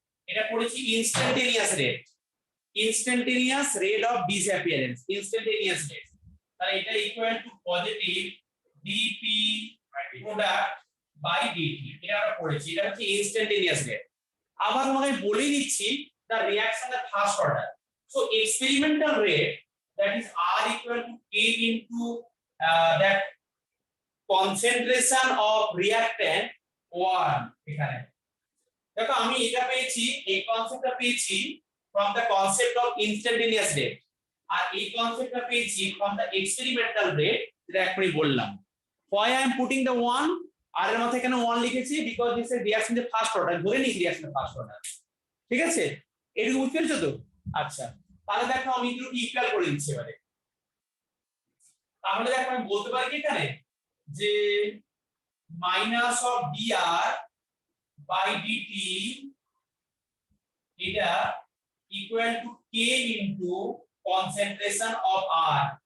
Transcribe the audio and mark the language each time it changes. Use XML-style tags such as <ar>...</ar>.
<bn>এটা পড়েছি instantaneous rate, instantaneous rate of disappearance, instantaneous rate, তাহলে এটা equal to positive dp product by dt, এটা আমরা পড়েছি, এটা হচ্ছে ইনস্ট্যান্টেনিয়াস রেট।</bn> <en>আবার তোমাকে বলে দিচ্ছি the reaction at first order, so experimental rate, that is r equal to k into that concentration of reactant 1,</en> <bn>এখানে দেখো আমি এটা পেয়েছি, এই কনসেপ্টটা পেয়েছি</bn> <en>from the concept of instantaneous rate,</en> <bn>আর এই কনসেপ্টটা পেয়েছি</bn> <en>from the experimental rate,</en> <bn>যেটা এখনই বললাম।</bn> <en>why I am putting the 1,</en> <bn>আর এর মধ্যে এখানে 1 লিখেছি</bn> <en>because this is reaction the first order,</en> <bn>ধরে নিই</bn> <en>reaction the first order,</en> <bn>ঠিক আছে? এটুকু বুঝতে পেরেছো তো? আচ্ছা, তাহলে দেখো আমি একটু ইকুয়াল করে দিচ্ছি এবারে। তাহলে দেখো আমি বলতে পারি কি এখানে যে minus of dr by dt এটা equal to k into concentration of r।</bn>